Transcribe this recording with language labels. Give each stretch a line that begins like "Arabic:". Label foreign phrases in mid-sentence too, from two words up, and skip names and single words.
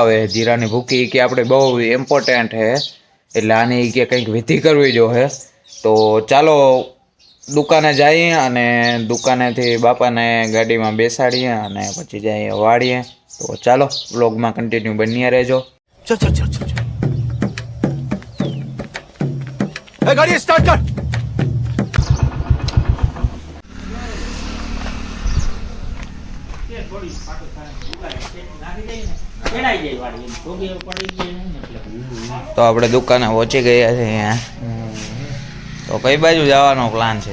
Gujarati: હવે જીરાની ભૂકી કે આપણે બહુ ઇમ્પોર્ટન્ટ છે એટલે આની કે કંઈક વિધિ કરવી જોઈએ. તો ચાલો દુકાને જઈએ અને દુકાનેથી બાપાને ગાડીમાં બેસાડીએ અને પછી જઈએ વાળીએ. તો ચાલો વ્લોગમાં કન્ટિન્યુ બન્યા રહેજો.
Hindi: चल चल चल चल गाड़ी स्टार्ट कर.
Gujarati: તો આપણે દુકાને પહોંચી ગયા છે અહીંયા. તો કઈ બાજુ જવાનો પ્લાન છે?